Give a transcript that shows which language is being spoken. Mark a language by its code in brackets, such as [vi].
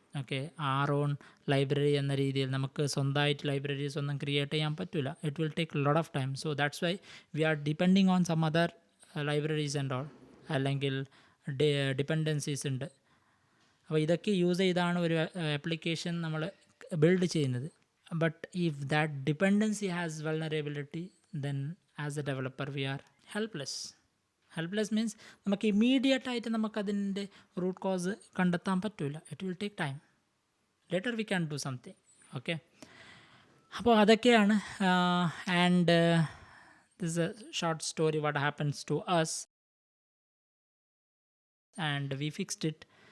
[ml] Okay, R on library എന്ന രീതിയിൽ നമുക്ക് സ്വന്തമായിട്ട് ലൈബ്രറീസ് ഒന്നും ക്രിയേറ്റ് ചെയ്യാൻ പറ്റില്ല. [en] It will take lot of time. So that's why we are depending on some other libraries and all, [ml] അല്ലെങ്കിൽ ഡിപ്പെൻഡൻസീസ് ഉണ്ട്. അപ്പോൾ ഇതൊക്കെ യൂസ് ചെയ്താണ് ഒരു ആപ്ലിക്കേഷൻ നമ്മൾ ബിൽഡ് ചെയ്യുന്നത്. [en] But if that dependency has vulnerability, then as a developer we are helpless. Helpless means [ml] നമുക്ക് immediate ആയിട്ട് നമുക്കതിൻ്റെ റൂട്ട് കോസ് കണ്ടെത്താൻ പറ്റില്ല. [en] It will take time. Later we can do something. Okay, [ml] അപ്പോൾ അതൊക്കെയാണ്. [en] And this a short story what happens to us and we fixed it.